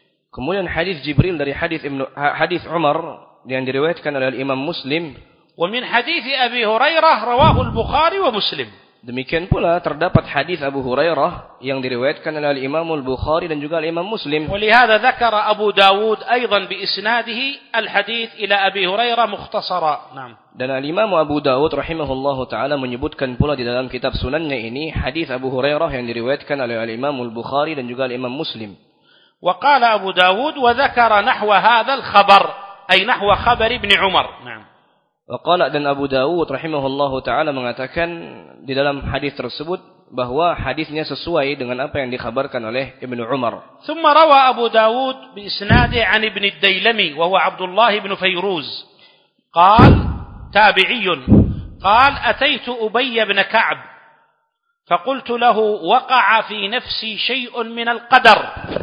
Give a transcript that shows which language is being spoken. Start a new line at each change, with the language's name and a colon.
Indonesian: Kemudian hadis Jibril dari hadis Umar yang diriwayatkan oleh Imam Muslim.
Arabic: ومن حديث أبي هريرة رواه البخاري ومسلم.
Indonesian: Demikian pula terdapat hadis Abu Hurairah yang diriwayatkan oleh Imam Al-Bukhari dan juga Imam Muslim.
Arabic: ولهذا ذكر أبو داود أيضا بإسناده الحديث إلى أبي هريرة مختصرا. نعم.
Indonesian: Dan Imam Abu Dawud rahimahullahu taala menyebutkan pula di dalam kitab Sunannya ini hadis Abu Hurairah yang diriwayatkan oleh Imam Al-Bukhari dan juga Imam Muslim.
Arabic: وقال أبو داود وذكر نحو هذا الخبر أي نحو خبر ابن عمر. نعم. وقال
Indonesian: dan Abu Dawud rahimahullahu taala mengatakan di dalam hadis tersebut bahwa hadisnya sesuai dengan apa yang dikhabarkan oleh Ibn Umar.
Arabic: ثم روى أبو داود بإسناده عن ابن الديلمي وهو عبد الله بن فيروز قال تابعي قال أتيت أبي بن كعب فقلت له وقع في نفسي شيء من القدر.